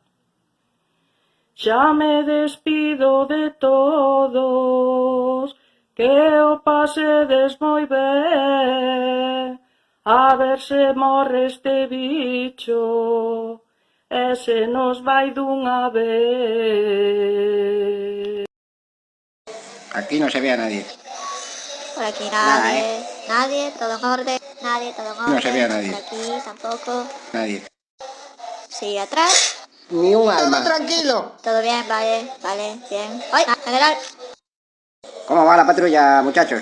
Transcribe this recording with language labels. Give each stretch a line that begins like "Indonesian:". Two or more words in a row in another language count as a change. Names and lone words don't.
Galician: Xa me despido de todos, que o pasedes moi ben. A ver se morre este bicho, e se nos vai dunha vez.
Spanish: Aquí no se ve a nadie. Por aquí nadie, nadie, todo en orden, nadie, todo en orden. No se ve a nadie. Por aquí tampoco. Nadie. Sí, atrás. Ni un alma. Todo tranquilo. Todo bien, vale, bien. ¡Ay, general! ¿Cómo va la patrulla, muchachos?